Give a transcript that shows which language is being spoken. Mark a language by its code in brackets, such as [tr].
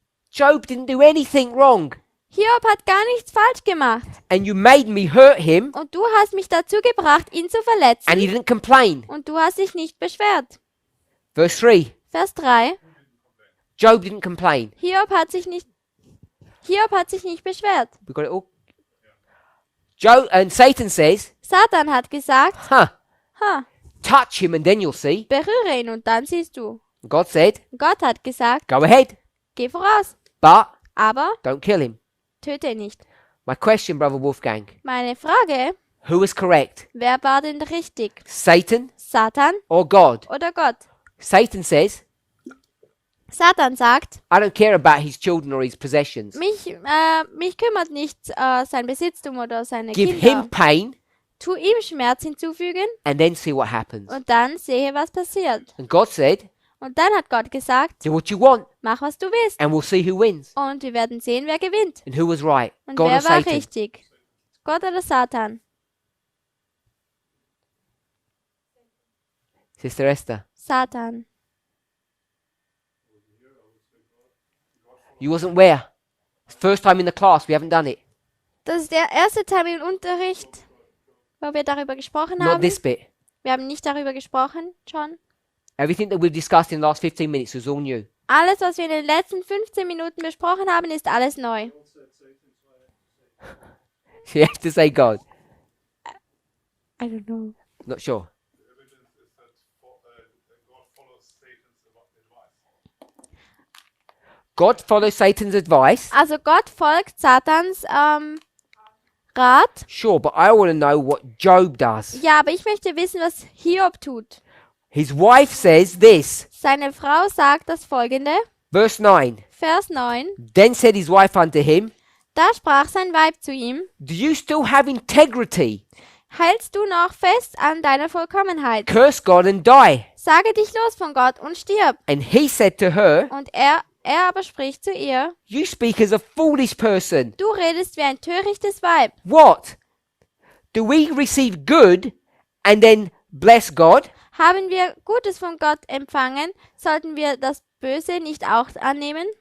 [en] Job didn't do anything wrong. [de] Hiob hat gar nichts falsch gemacht. [en] And you made me hurt him. [de] Und du hast mich dazu gebracht, ihn zu verletzen. [en] And he didn't complain. [de] Und du hast dich nicht beschwert. [en] Verse 3. [de] Vers 3. [en] Job didn't complain. [de] Hiob hat sich nicht beschwert. [en] We got it all. Job and Satan says, [de] Satan hat gesagt, [en] touch him and then you'll see. [de] berühre ihn und dann siehst du. [en] God said, [de] Gott hat gesagt, [en] go ahead, [de] geh voraus. [en] but [de] Aber [en] don't kill him. [de] töte ihn nicht. [en] My question, Brother Wolfgang, [de] Meine Frage, [en] who was correct? [de] wer war denn richtig? [en] Satan [de] Satan [en] or God? [de] oder Gott? [en] Satan says, [de] Satan sagt, [en] I don't care about his children or his possessions. [de] mich kümmert nicht sein Besitztum oder seine [en] Give [de] Kinder. [en] him pain [de] Tu ihm Schmerz hinzufügen [en] and then see what happens. [de] und dann sehe, was passiert. [en] And God said, [de] Und dann hat Gott gesagt, [en] do what you want [de] mach, was du willst. [en] and we'll see who wins. [de] Und wir werden sehen, wer gewinnt. [en] And who was right, [de] Und [en] God or [de] wer war [en] Satan? [de] richtig? Gott oder Satan? [en] Sister Esther, Satan. you wasn't where? First time in the class, we haven't done it. [de] Das ist der erste Teil im Unterricht, wo wir darüber gesprochen [en] Not [de] haben. [en] this bit. [de] Wir haben nicht darüber gesprochen, John. [en] Everything that we've discussed in the last 15 minutes was all new. [de] Alles, was wir in den letzten 15 Minuten besprochen haben, ist alles neu. [en] All said Satan, so I have to say. So you have to say God. I don't know. Not sure. The evidence is that God follows Satan's advice. God follows Satan's advice. [de] Also Gott folgt Satans Rat. [en] Sure, but I want to know what Job does. [de] Ja, aber ich möchte wissen, was Hiob tut. [en] His wife says this. [de] Seine Frau sagt das folgende, [en] Verse 9. [de] Vers 9. [en] Then said his wife unto him, [de] Da sprach sein Weib zu ihm, [en] Do you still have integrity? [de] hältst du noch fest an deiner Vollkommenheit? [en] Curse God and die. [de] Sage dich los von Gott und stirb. [en] And he said to her, [de] Und er aber spricht zu ihr, [en] You speak as a foolish person. [de] du redest wie ein törichtes Weib. [en] What? Do we receive good and then bless God? [de] Haben wir Gutes von Gott empfangen, sollten wir das Böse nicht auch annehmen?